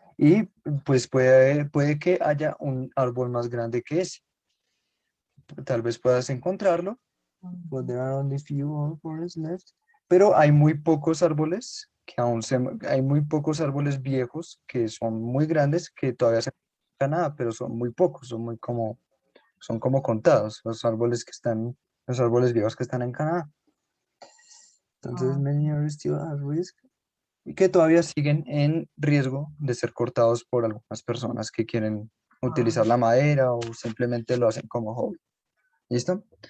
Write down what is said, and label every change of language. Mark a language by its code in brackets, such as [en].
[es] Y pues puede que haya un árbol más grande que ese. Tal vez puedas encontrarlo [en] but there are only few forests left. [es] Pero hay muy pocos árboles hay muy pocos árboles viejos que son muy grandes que todavía se Canadá, pero son muy pocos, son como contados los árboles viejos que están en Canadá. Entonces, [en] many are still at risk [es] y que todavía siguen en riesgo de ser cortados por algunas personas que quieren utilizar la madera o simplemente lo hacen como hobby. ¿Listo?